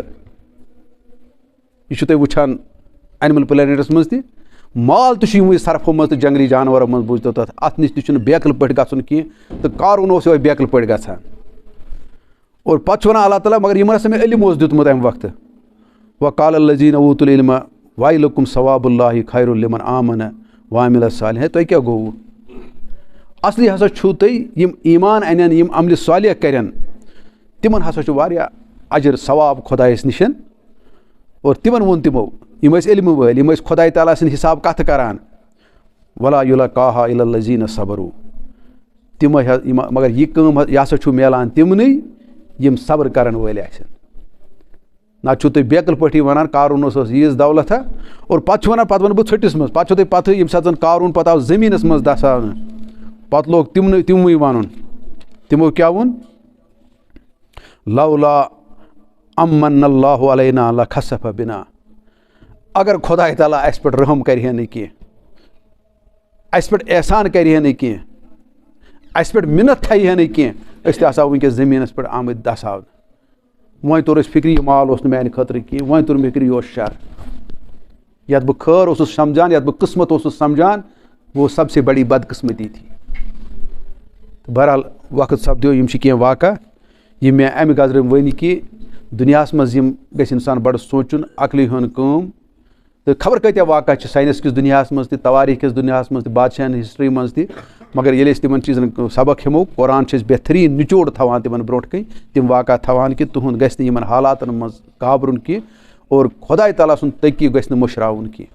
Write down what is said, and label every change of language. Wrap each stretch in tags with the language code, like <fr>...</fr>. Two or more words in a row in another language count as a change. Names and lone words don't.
<ks>یہِ چھُو تُہۍ وٕچھان</ks> <en>animal planets</en> <ks>منٛز تہِ مال تہِ چھُ یِموٕے سرفو منٛز تہٕ جنگلی جانورو منٛز بوٗزتو تَتھ اَتھ نِش تہِ چھُنہٕ بیکٕل پٲٹھۍ گژھُن کینٛہہ تہٕ کارُن اوس یِہوٚے بیکٕل پٲٹھۍ گژھان. اور پَتہٕ چھُ وَنان اللہ تعالیٰ مگر یِمن ہسا مےٚ علم اوس دیُتمُت اَمہِ وقتہٕ</ks> <ar>وقال الذیٖنَ اوٗتُل العلم ویلکم ثواب اللہِ خیر لمن آمن وعمل صالحا.</ar> <ks>ہے تۄہہِ کیٛاہ گوٚوُ؟ اَصلی ہسا چھُو تُہۍ یِم ایٖمان اَنن یِم عملہِ صالح کَرن تِمن ہسا چھُ واریاہ اجر ثواب خۄدایَس نِش. اور تِمن ووٚن تِمو یِم ٲسۍ علمہٕ وٲلۍ یِم ٲسۍ خۄداے تعالیٰ سٕنٛدِ حِساب کَتھٕ کران</ks> <ar>ولا یُلقاہا الا الذیٖنَ صبروا.</ar> <ks>تِمے مگر یہِ کٲم یہِ ہسا چھُ میلان تِمنٕے یِم صبر کرن وٲلۍ آسن. نتہٕ چھُو تُہۍ بیکٕل پٲٹھی وَنان قارونَس ٲس ییٖژ دولت اور پَتہٕ چھُ وَنان پَتہٕ وَنہٕ بہٕ ژھٔٹِس منٛز. پَتہٕ چھُو تۄہہِ پَتہٕ ییٚمہِ ساتہٕ زَن قارون پَتہٕ آو زٔمیٖنَس منٛز دَساونہٕ پَتہٕ لوگ تِموٕے وَنُن. تِمو کیٛاہ ووٚن</ks> <ar>لولا امن اللہ علینا لخسف بنا.</ar> <ks>اگر خۄداے تعالیٰ اَسہِ پٮ۪ٹھ رحم کَرِ ہا نہٕ کینٛہہ اَسہِ پٮ۪ٹھ احسان کَرِ ہا نہٕ کینٛہہ اَسہِ پٮ۪ٹھ مِنت تھایہِ ہا نہٕ کینٛہہ أسۍ تہِ آسہٕ ہاو وٕنکٮ۪س زٔمیٖنَس پٮ۪ٹھ آمٕتۍ دَساونہٕ. وۄنۍ توٚر اَسہِ فِکرِ یہِ مال اوس نہٕ میٛانہِ خٲطرٕ کینٛہہ وۄنۍ توٚر مےٚ فِکرِ یہِ اوس شر. یَتھ بہٕ خٲر اوسُس سَمجھان یَتھ بہٕ قٕسمت اوسُس سَمجھان</ks> <ur>وہ سب سے بڑی بدقٕسمتی تھی.</ur> <ks>بہرحال وقت سپدیو یِم چھِ کینٛہہ واقعہ یِم مےٚ اَمہِ غرضہٕ ؤنۍ کہِ دُنیاہَس منٛز یِم گژھِ اِنسان بَڑٕ سونٛچُن عقلہِ ہُنٛد کٲم تہٕ خبر کۭتیاہ واقعہ چھِ ساینس کِس دُنیاہَس منٛز تہِ تواریٖخ کِس دُنیاہَس منٛز تہِ بادشاہن ہِسٹرٛی منٛز تہِ مگر ییٚلہِ أسۍ تِمن چیٖزن سبق ہٮ۪مو قرآن چھِ أسۍ بہتریٖن نِچوڑ تھاوان تِمن برونٛٹھ کَنۍ تِم واقعہ تھاوان کہِ تُہُنٛد گژھِ نہٕ یِمن حالاتن منٛز گابرُن کینٛہہ اور خۄداے تعالیٰ سُنٛد تٔقی گژھِ نہٕ مٔشراوُن کینٛہہ.</ks>